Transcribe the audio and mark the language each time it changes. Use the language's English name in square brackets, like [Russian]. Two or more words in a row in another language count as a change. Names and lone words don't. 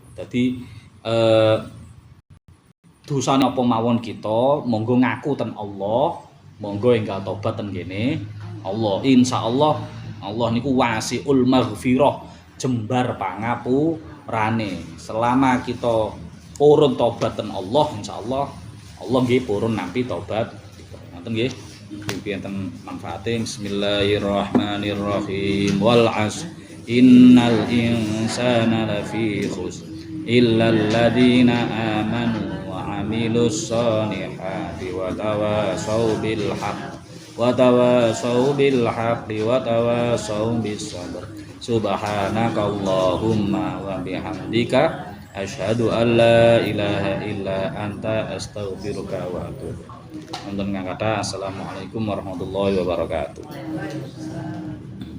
[Javanese] Dadi dosane apa mawon kita monggo ngaku ten Allah, monggo enggal tobat ten kene Allah. Insyaallah Allah niku [Arabic] واسع المغفرة. [Javanese] Jembar pangapurane. Selama kita purun tobat ten Allah, insyaallah Allah nggih purun nampi tobat. Ngoten nggih. Pinten manfaate. [Arabic] بسم الله الرحمن الرحيم. والعصر إن الإنسان لفي خسر إلا الذين آمنوا وعملوا الصالحات وتواصوا بالحق وتواصوا بالحق وتواصوا بالصبر. سبحانك اللهم وبحمدك أشهد أن لا إله إلا أنت أستغفرك وأتوب. [Javanese] Wonten kang kathah [Arabic] السلام عليكم ورحمة الله وبركاته.